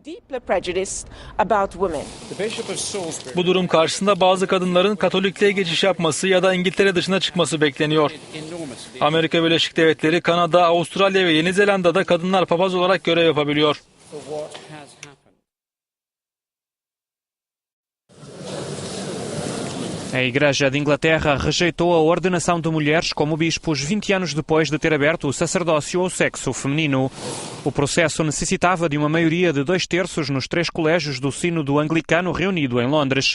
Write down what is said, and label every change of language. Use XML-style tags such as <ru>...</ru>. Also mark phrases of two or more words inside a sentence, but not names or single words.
<tr>Bu durum karşısında bazı kadınların Katolikliğe geçiş yapması ya da İngiltere dışına çıkması bekleniyor. Amerika Birleşik Devletleri, Kanada, Avustralya ve Yeni Zelanda'da kadınlar papaz olarak görev yapabiliyor.</tr> <pt>A Igreja de Inglaterra rejeitou a ordenação de mulheres como bispos 20 anos depois de ter aberto o sacerdócio ao sexo feminino. O processo necessitava de uma maioria de 2/3 nos 3 colégios do Sínodo Anglicano reunido em Londres.</pt>